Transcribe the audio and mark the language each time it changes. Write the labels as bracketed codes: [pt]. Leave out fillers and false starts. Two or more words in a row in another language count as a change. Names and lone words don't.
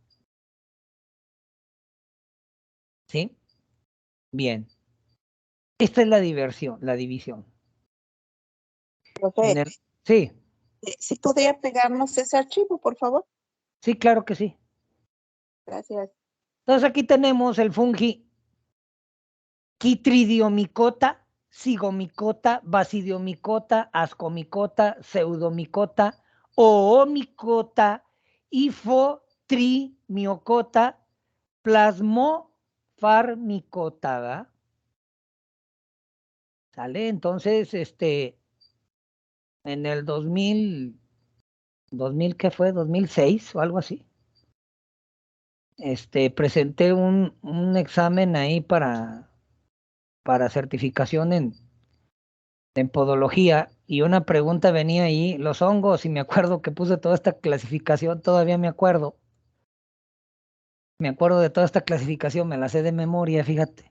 [es] ¿Sí? Bien. Esta es la división. Profe, Sí. ¿sí podría pegarnos ese archivo, por favor? Sí, claro que sí. Gracias. Entonces aquí tenemos el fungi Chytridiomycota, Zygomycota, Basidiomycota, Ascomycota, Pseudomycota, Oomycota, Hipotrimiocota, Plasmofarmicota, ¿verdad? ¿Sale? Entonces, en el 2000, ¿qué fue? 2006 o algo así. Presenté un examen ahí para certificación en podología y una pregunta venía ahí, los hongos, y me acuerdo que puse toda esta clasificación, todavía me acuerdo de toda esta clasificación, me la sé de memoria, fíjate.